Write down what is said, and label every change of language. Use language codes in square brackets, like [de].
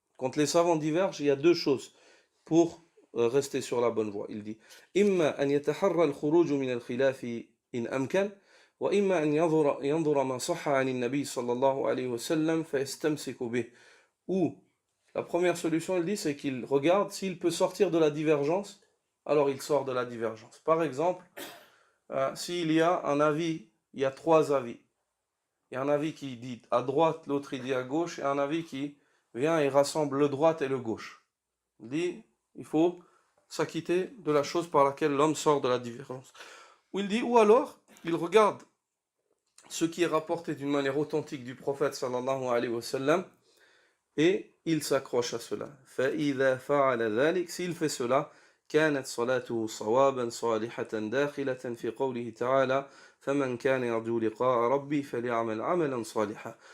[fr] Quand les savants divergent, il y a 2 choses pour rester sur la bonne voie. Il dit [ar] إما أن يتحرى الخروج من الخلاف إن أمكن وإما أن ينظر ما صح عن النبي صلى الله عليه وسلم فيستمسك به. [fr] Ou la première solution, il dit, c'est qu'il regarde s'il peut sortir de la divergence, alors il sort de la divergence. Par exemple, s'il y a un avis, il y a 3 avis. Il y a un avis qui dit à droite, l'autre il dit à gauche, et un avis qui vient et rassemble le droite et le gauche. Il dit, il faut s'acquitter de la chose par laquelle l'homme sort de la divergence. Ou alors, il regarde ce qui est rapporté d'une manière authentique du prophète sallallahu alayhi wa sallam et il s'accroche à cela. [ar] فَإِذَا فَعَلَ ذَلِكَ, [fr] s'il fait cela, [ar] كانت صلاته صوابا صالحة داخلة في قوله تعالى فمن كان يرجو لقاء ربي فليعمل عملا صالحا.